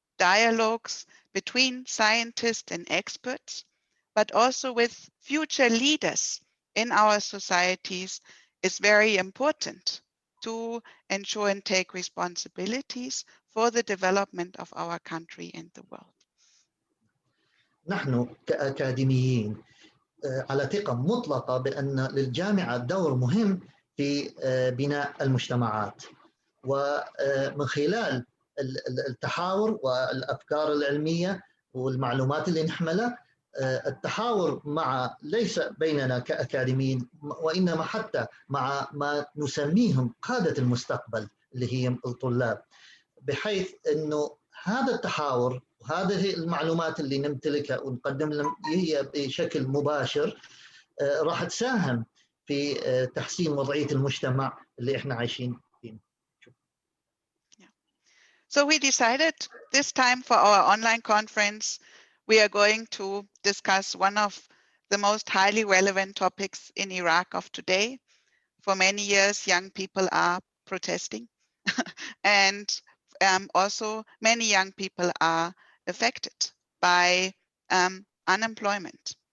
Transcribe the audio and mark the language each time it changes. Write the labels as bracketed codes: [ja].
[en] dialogues between scientists and experts, but also with future leaders in our societies is very important to ensure and take responsibilities for the development of our country and the world. [ar] نحن كأكاديميين على ثقة مطلقة بأن للجامعة دور مهم في بناء المجتمعات، ومن خلال التحاور والأفكار العلمية والمعلومات اللي نحملها، التحاور مع ليس بيننا كأكاديميين وإنما حتى مع ما نسميهم قادة المستقبل اللي هي الطلاب، بحيث أنه هذا التحاور وهذه المعلومات اللي نمتلكها ونقدم لهم هي بشكل مباشر راح تساهم في تحسين وضعية المجتمع اللي احنا عايشين فيه. [en] So we decided this time for our online conference, we are going to discuss one of the most highly relevant topics in Iraq of today. For many years, young people are protesting and also many young people are affected by unemployment.